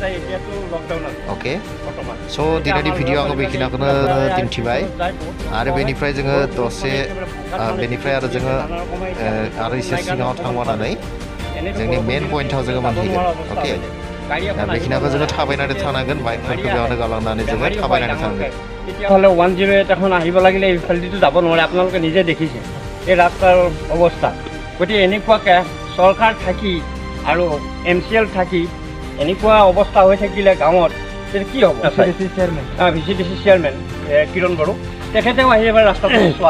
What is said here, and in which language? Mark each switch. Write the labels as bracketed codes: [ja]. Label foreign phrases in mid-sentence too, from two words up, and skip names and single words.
[brx] अके स' दिनैनि भिडिअ आङो बेखिनिखौनो दिन्थिबाय आरो बेनिफ्राय जोङो दसे बेनिफ्राय आरो जोङो आरो एसे सिगाङाव थांबावनानै जोंनि मेन पइन्टआव जोङो मोनहैगोन अके बेखिनिखौ जोङो थाबायनानै थानांगोन बाइकफोरखौ बेयावनो गालांनानै जोङो थाबायनानै थानांगोन [as] তেতিয়াহ'লে 108 এখন আহিব লাগিলে এইফালেদিতো যাব নোৱাৰে আপোনালোকে নিজে দেখিছে এই ৰাস্তাৰ অৱস্থা গতিকে এনেকুৱাকৈ চৰকাৰ থাকি আৰু MCL থাকি এনেকুৱা অৱস্থা হৈ থাকিলে গাঁৱত তেতিয়া কি হ'ব VCDC চেয়াৰমেন কিৰণ বড়ো তেখেতেও আহি এবাৰ ৰাস্তাটো চোৱা